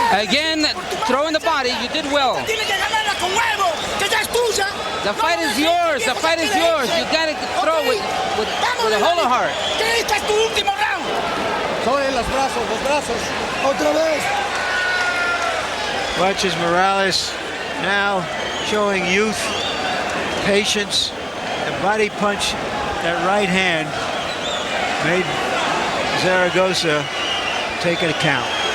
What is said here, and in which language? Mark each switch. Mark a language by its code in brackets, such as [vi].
[en] Again, throwing the body, you did well. [es] Tiene que ganarla con huevo, que ya es tuya. [en] The fight is yours. The fight is yours. You gotta throw with a whole heart. [es] Que este es tu último round. Sobre los brazos. Otra vez. [en] Watch as Morales now showing youth, patience, the body punch, that right hand made Zaragoza take an account.